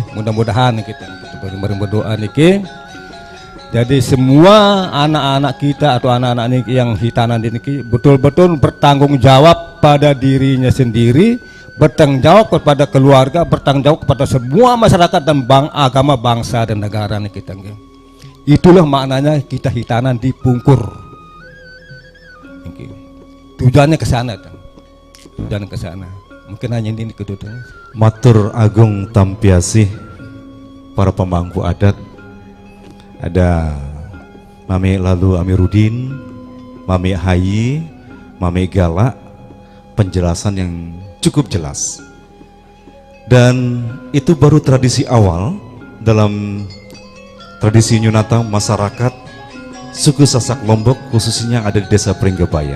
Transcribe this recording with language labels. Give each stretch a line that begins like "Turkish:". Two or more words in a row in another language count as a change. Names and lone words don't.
Indonesian: Mudah-mudahan kita berdoa niki. Jadi semua anak-anak kita atau anak-anak niki yang hitanan niki betul-betul bertanggung jawab pada dirinya sendiri, bertanggung jawab kepada keluarga, bertanggung jawab kepada semua masyarakat dan agama, bangsa dan negara nih kita. Itulah maknanya kita hitanan di Pungkur. Tujuannya ke sana, tujuannya ke sana. Mungkin hanya ini kedudukannya.
Sasak: Matur agung tampiasih para pemangku adat.
Indonesian: Ada Mami Lalu Amiruddin, Mami Hayi, Mami Galak, penjelasan yang cukup jelas. Dan itu baru tradisi awal dalam tradisi Nyunata masyarakat suku Sasak Lombok, khususnya yang ada di Desa Pringgebaya.